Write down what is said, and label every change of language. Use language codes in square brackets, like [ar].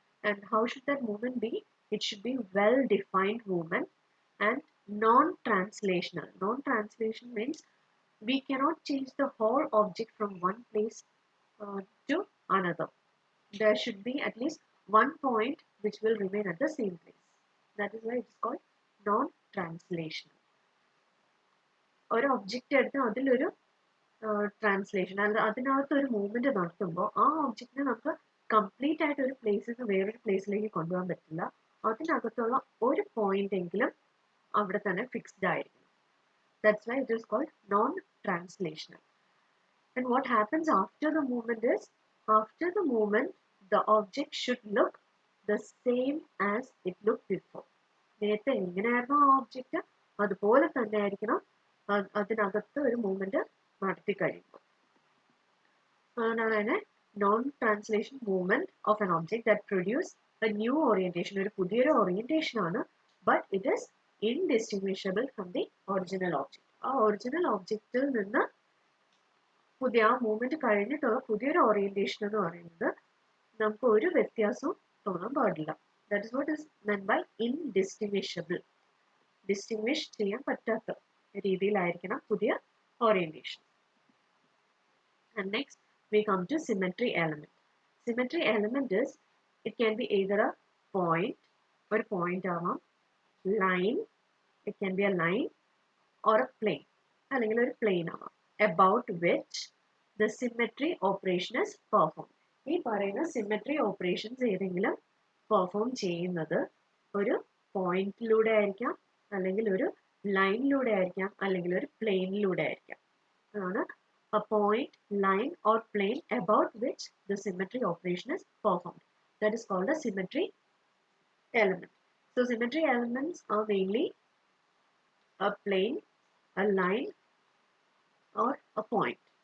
[en] And how should that movement be? It should be well-defined movement and non-translational. Non-translation means we cannot change the whole object from one place to another. There should be at least one point which will remain at the same place. That is why it's called non-translational. [ml] ഒരു object എടുത്ത് അതിലൊരു translation അല്ല അതിനകത്ത് ഒരു movement നടത്തുമ്പോൾ ആ ഒബ്ജക്റ്റിനെ നമുക്ക് കംപ്ലീറ്റ് ആയിട്ട് ഒരു പ്ലേസിൽ നിന്ന് വേറൊരു പ്ലേസിലേക്ക് കൊണ്ടുപോകാൻ പറ്റില്ല. അതിനകത്തുള്ള ഒരു പോയിന്റ് എങ്കിലും അവിടെ തന്നെ ഫിക്സ്ഡ് ആയിരിക്കും. [en] That's why it is called non-translational. And what happens after the movement is, after the movement, the object should look the same as it looked before. [ml] നേരത്തെ എങ്ങനെയായിരുന്നു ആ ഒബ്ജക്റ്റ് അതുപോലെ തന്നെ ആയിരിക്കണം അതിനകത്ത് ഒരു മൂവ്മെന്റ് നടത്തി കഴിയുമ്പോൾ. [en] അതാണ് തന്നെ non translation movement of N object that produce A new orientation. [ml] ഒരു പുതിയൊരു ഓറിയന്റേഷൻ ആണ്, [en] But it is indistinguishable from the original object. [ml] ആ ഒറിജിനൽ ഒബ്ജക്റ്റിൽ നിന്ന് പുതിയ ആ മൂവ്മെന്റ് കഴിഞ്ഞിട്ടുള്ള പുതിയൊരു ഓറിയന്റേഷൻ എന്ന് പറയുന്നത് നമുക്ക് ഒരു വ്യത്യാസവും തോന്നാൻ പാടില്ല. [en] That is what is meant by indistinguishable. [ml] Distinguish ചെയ്യാൻ പറ്റാത്ത രീതിയിലായിരിക്കണം പുതിയ orientation. [en] And next we come to symmetry element. Symmetry element is, it can be either a point, or a point ആവാം, line, it can be a line or a plane, [ml] അല്ലെങ്കിൽ ഒരു plane ആവാം, [en] about which the symmetry operation is performed. [ml] ഈ പറയുന്ന symmetry operations ഏതെങ്കിലും perform ചെയ്യുന്നത് ഒരു പോയിന്റിലൂടെ ആയിരിക്കാം, അല്ലെങ്കിൽ ഒരു ലൈനിലൂടെ ആയിരിക്കാം, അല്ലെങ്കിൽ ഒരു പ്ലെയിനിലൂടെ ആയിരിക്കാം. [en] അതാണ് a point, line or plane about which the symmetry operation is performed. That is called a symmetry element. So symmetry elements are mainly a plane, a line or a point.